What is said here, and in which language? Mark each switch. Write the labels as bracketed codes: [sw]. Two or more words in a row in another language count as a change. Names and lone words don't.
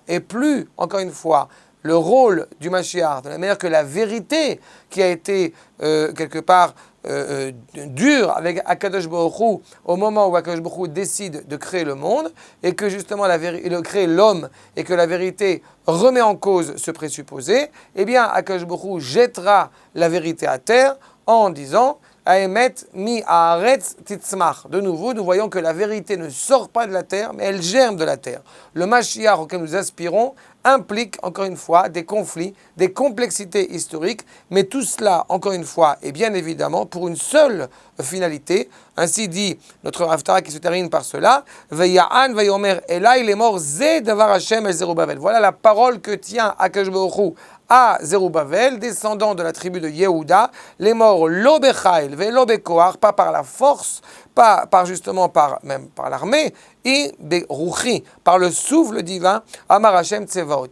[fr] Et plus, encore une fois, le rôle du Mashiach, de la manière que la vérité qui a été quelque part dure avec Akadosh Baruch Hu au moment où Akadosh Baruch Hu décide de créer le monde et que justement de créer l'homme et que la vérité remet en cause ce présupposé, Akadosh Baruch Hu jettera la vérité à terre en disant [he] האמת מהארץ תצמח. [fr] De nouveau, nous voyons que la vérité ne sort pas de la terre, mais elle germe de la terre. Le Mashiach auquel nous aspirons implique, encore une fois, des conflits, des complexités historiques, mais tout cela, encore une fois, et bien évidemment, pour une seule finalité. Ainsi dit notre Haftarah qui se termine par cela, [he] ויען ויאמר אלי לאמר זה דבר ה' אל זרובבל. [fr] Voilà la parole que tient Akadosh Baruch Hu à Zerubbabel, descendant de la tribu de Yehuda, les morts [he] לא בחיל ולא בכח, [fr] pas par la force, pas par justement même par l'armée, et beruchi, par le souffle divin, [he] אמר ה' צבאות.